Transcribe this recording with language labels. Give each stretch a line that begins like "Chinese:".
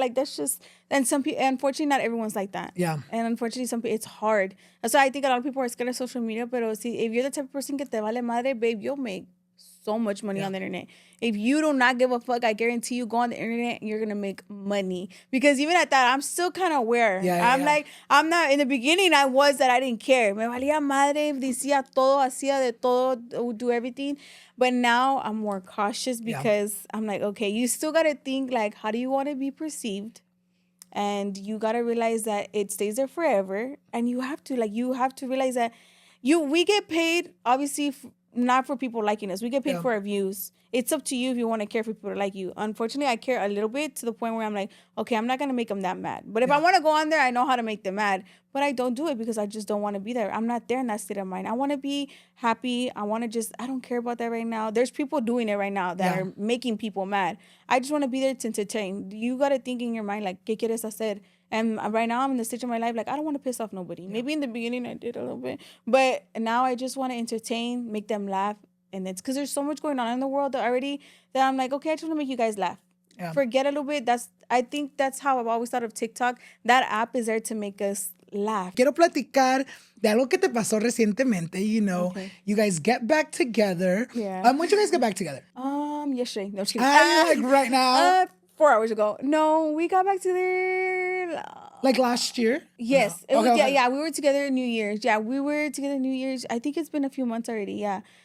English: Like, that's just, and some people, unfortunately, not everyone's like that. Yeah. And unfortunately, some people, it's hard. That's why I think a lot of people are scared of social media. But see, if you're the type of person
Spanish: que te vale madre,
English: babe, you'll make so much money on the internet. If you do not give a fuck, I guarantee you go on the internet and you're going to make money. Because even at that, I'm still kind of aware. Like, I'm not, in the beginning, I was that I didn't care.
Spanish: Me valía madre, decía todo, hacía de todo,
English: do everything. But now I'm more cautious because I'm like, okay, you still got to think, like, how do you want to be perceived? And you got to realize that it stays there forever. And you have to realize that we get paid, obviously, not for people liking us. We get paid for our views. It's up to you if you want to care for people to like you. Unfortunately, I care a little bit to the point where I'm like, okay, I'm not going to make them that mad. But if I want to go on there, I know how to make them mad. But I don't do it because I just don't want to be there. I'm not there in that state of mind. I want to be happy. I don't care about that right now. There's people doing it right now that are making people mad. I just want to be there to entertain. You got to think in your mind, like,
Spanish: ¿qué quieres hacer?
English: And right now I'm in the stage of my life, like, I don't want to piss off nobody. Maybe in the beginning I did a little bit. But now I just want to entertain, make them laugh. And it's because there's so much going on in the world already that I'm like, okay, I just want to make you guys laugh. Yeah. Forget a little bit. I think that's how I've always thought of TikTok. That app is there to make us laugh.
Spanish: Quiero platicar de algo que te pasó recientemente.
English: You know, you guys get back together. Yeah. When did you guys get back together? Yesterday. No, just kidding. Like right now? 4 hours ago. No, we got back together. Like last year? Yes. No. Okay. Yeah, we were together New Year's. Yeah, we were together New Year's. I think it's been a few months already. Yeah.